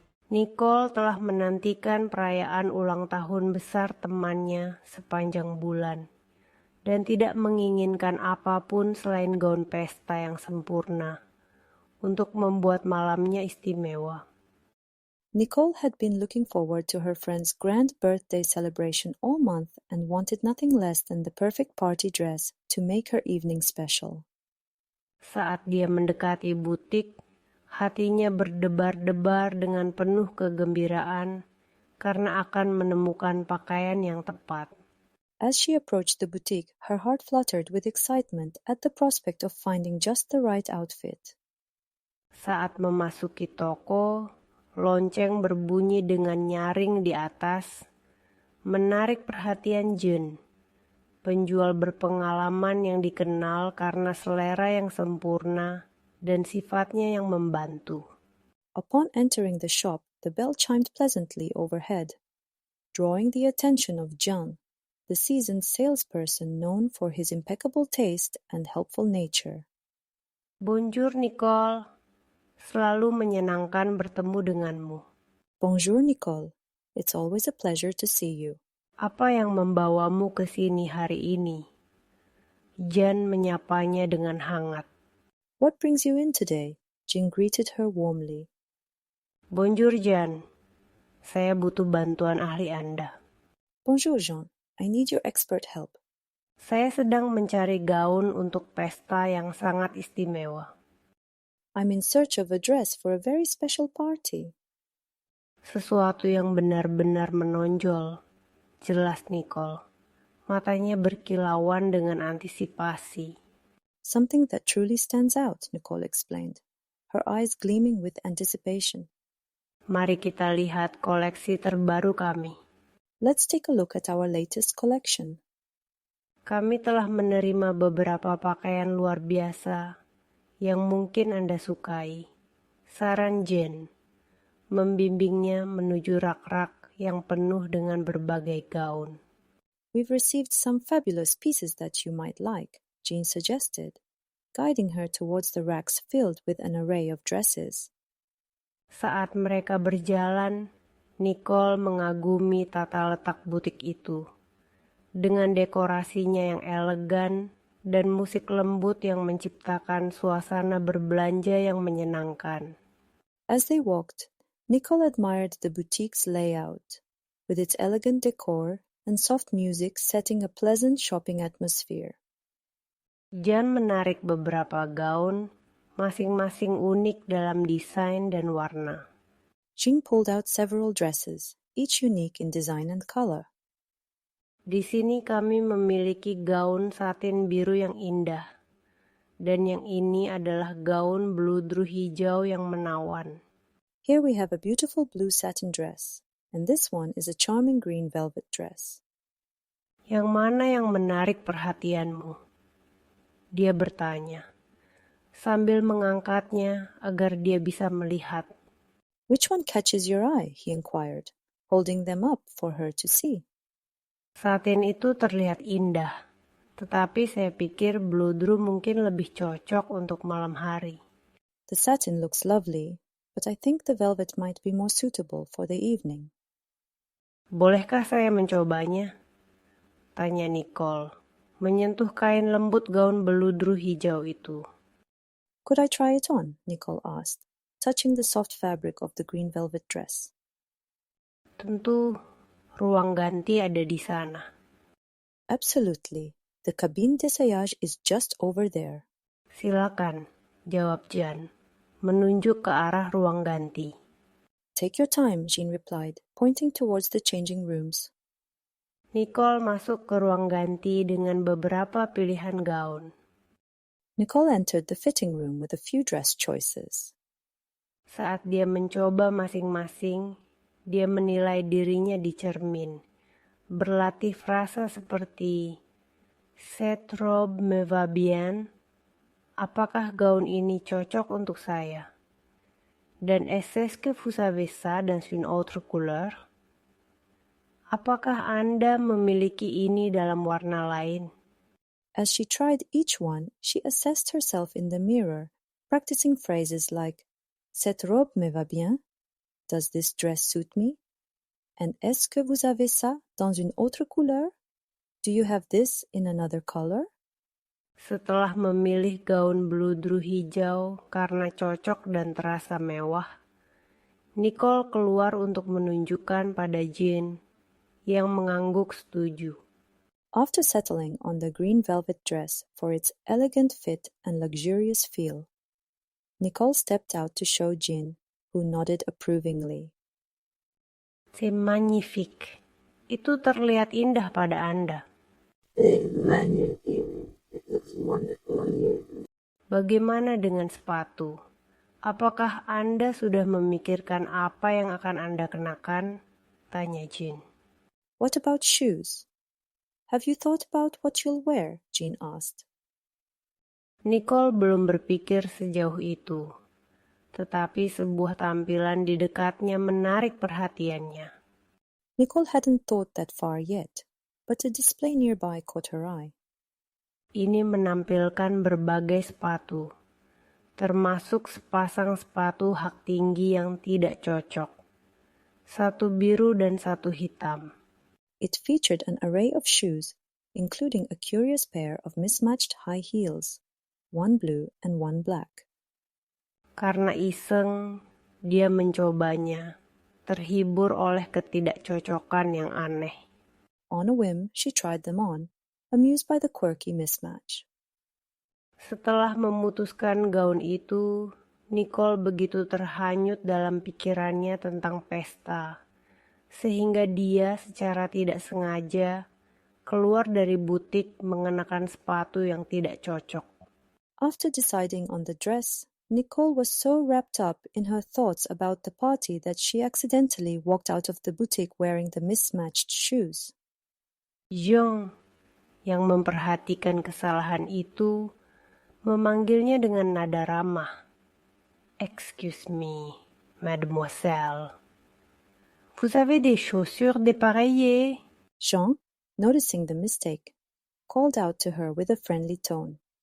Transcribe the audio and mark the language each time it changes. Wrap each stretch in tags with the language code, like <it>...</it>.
<id>Nicole telah menantikan perayaan ulang tahun besar temannya sepanjang bulan dan tidak menginginkan apapun selain gaun pesta yang sempurna untuk membuat malamnya istimewa.</id> <en>Nicole had been looking forward to her friend's grand birthday celebration all month and wanted nothing less than the perfect party dress to make her evening special.</en> <id>Saat dia mendekati butik, hatinya berdebar-debar dengan penuh kegembiraan karena akan menemukan pakaian yang tepat.</id> <en>As she approached the boutique, her heart fluttered with excitement at the prospect of finding just the right outfit.</en> <id>Saat memasuki toko, lonceng berbunyi dengan nyaring di atas, menarik perhatian Jun, penjual berpengalaman yang dikenal karena selera yang sempurna dan sifatnya yang membantu.</id> <en>Upon entering the shop, the bell chimed pleasantly overhead, drawing the attention of John, the seasoned salesperson known for his impeccable taste and helpful nature.</en> <id>Bonjour Nicole, selalu menyenangkan bertemu denganmu.</id> <fr>Bonjour, Nicole.</fr> <en>It's always a pleasure to see you.</en> <id>Apa yang membawamu ke sini hari ini? Jan menyapanya dengan hangat.</id> <en>What brings you in today? Jin greeted her warmly.</en> <id>Bonjour Jan, saya butuh bantuan ahli Anda.</id> <en>Bonjour, Jean. I need your expert help.</en> <id>Saya sedang mencari gaun untuk pesta yang sangat istimewa.</id> <en>I'm in search of a dress for a very special party.</en> <id>Sesuatu yang benar-benar menonjol, jelas Nicole. Matanya berkilauan dengan antisipasi.</id> <en>Something that truly stands out, Nicole explained, her eyes gleaming with anticipation.</en> <id>Mari kita lihat koleksi terbaru kami.</id> <en>Let's take a look at our latest collection.</en> <id>Kami telah menerima beberapa pakaian luar biasa yang mungkin Anda sukai. Saran Jen, membimbingnya menuju rak-rak yang penuh dengan berbagai gaun.</id> <en>We've received some fabulous pieces that you might like, Jean suggested, guiding her towards the racks filled with an array of dresses.</en> <id>Saat mereka berjalan, Nicole mengagumi tata letak butik itu. Dengan dekorasinya yang elegan dan musik lembut yang menciptakan suasana berbelanja yang menyenangkan.</id> <en>As they walked, Nicole admired the boutique's layout, with its elegant decor and soft music setting a pleasant shopping atmosphere.</en> <id>Jan menarik beberapa gaun, masing-masing unik dalam desain dan warna.</id> <en>Jean pulled out several dresses, each unique in design and color.</en> <id>Di sini kami memiliki gaun satin biru yang indah, dan yang ini adalah gaun bludru hijau yang menawan.</id> <en>Here we have a beautiful blue satin dress, and this one is a charming green velvet dress.</en> <id>Yang mana yang menarik perhatianmu? Dia bertanya, sambil mengangkatnya agar dia bisa melihat.</id> <en>Which one catches your eye? He inquired, holding them up for her to see.</en> <id>Satin itu terlihat indah, tetapi saya pikir bludru mungkin lebih cocok untuk malam hari.</id> <en>The satin looks lovely, but I think the velvet might be more suitable for the evening.</en> <id>Bolehkah saya mencobanya? Tanya Nicole, menyentuh kain lembut gaun bludru hijau itu.</id> <en>Could I try it on? Nicole asked, touching the soft fabric of the green velvet dress.</en> <id>Tentu, ruang ganti ada di sana.</id> <en>Absolutely. The</en> <fr>cabine d'essayage</fr> <en>is just over there.</en> <id>Silakan, jawab Jan, menunjuk ke arah ruang ganti.</id> <en>Take your time, Jean replied, pointing towards the changing rooms.</en> <id>Nicole masuk ke ruang ganti dengan beberapa pilihan gaun.</id> <en>Nicole entered the fitting room with a few dress choices.</en> <id>Saat dia mencoba masing-masing, dia menilai dirinya di cermin, berlatih frasa seperti</id> <fr>"Cette robe me va bien",</fr> <id>apakah gaun ini cocok untuk saya? Dan</id> <fr>"Est-ce que vous avez ça dans une autre couleur?"</fr> <id>Apakah Anda memiliki ini dalam warna lain?</id> <en>As she tried each one, she assessed herself in the mirror, practicing phrases like,</en> <fr>"Cette robe me va bien,"</fr> <en>"Does this dress suit me?" and</en> <fr>"Est-ce que vous avez ça dans une autre couleur?"</fr> <en>"Do you have this in another color?"</en> <id>Setelah memilih gaun bludru hijau karena cocok dan terasa mewah, Nicole keluar untuk menunjukkan pada Jean yang mengangguk setuju.</id> <en>After settling on the green velvet dress for its elegant fit and luxurious feel, Nicole stepped out to show Jean, who nodded approvingly.</en> <fr>C'est magnifique.</fr> <id>Itu terlihat indah pada Anda. Bagaimana dengan sepatu? Apakah Anda sudah memikirkan apa yang akan Anda kenakan? Tanya Jean.</id> <en>What about shoes? Have you thought about what you'll wear? Jean asked.</en> <id>Nicole belum berpikir sejauh itu, tetapi sebuah tampilan di dekatnya menarik perhatiannya.</id> <en>Nicole hadn't thought that far yet, but a display nearby caught her eye.</en> <id>Ini menampilkan berbagai sepatu, termasuk sepasang sepatu hak tinggi yang tidak cocok. Satu biru dan satu hitam.</id> <en>It featured an array of shoes, including a curious pair of mismatched high heels, one blue and one black.</en> <id>Karena iseng, dia mencobanya, terhibur oleh ketidakcocokan yang aneh.</id> <en>On a whim, she tried them on, amused by the quirky mismatch.</en> <id>Setelah memutuskan gaun itu, Nicole begitu terhanyut dalam pikirannya tentang pesta, sehingga dia secara tidak sengaja keluar dari butik mengenakan sepatu yang tidak cocok.</id> <en>After deciding on the dress, Nicole was so wrapped up in her thoughts about the party that she accidentally walked out of the boutique wearing the mismatched shoes.</en> <id>Jean, yang memperhatikan kesalahan itu, memanggilnya dengan nada ramah.</id> <en>"Excuse me, mademoiselle.</en> <fr>Vous avez des chaussures dépareillées?"</fr> <en>Jean, noticing the mistake, called out to her with a friendly tone.</en>